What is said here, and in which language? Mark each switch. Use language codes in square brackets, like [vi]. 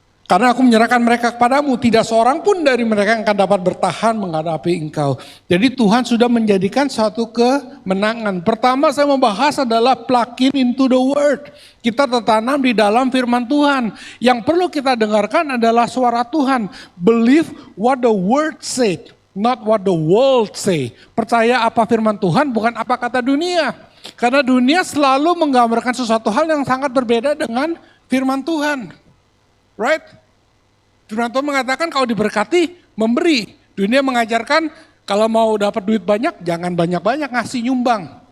[id] Karena aku menyerahkan mereka kepadamu, tidak seorang pun dari mereka yang akan dapat bertahan menghadapi engkau. Jadi Tuhan sudah menjadikan suatu kemenangan. Pertama saya membahas adalah [en] plug-in into the word. [id] Kita tertanam di dalam firman Tuhan. Yang perlu kita dengarkan adalah suara Tuhan. [en] Believe what the word said, not what the world say. [id] Percaya apa firman Tuhan, bukan apa kata dunia. Karena dunia selalu menggambarkan sesuatu hal yang sangat berbeda dengan firman Tuhan. [en] Right? [id] Firman Tuhan mengatakan kalau diberkati, memberi. Dunia mengajarkan kalau mau dapat duit banyak, jangan banyak-banyak ngasih nyumbang.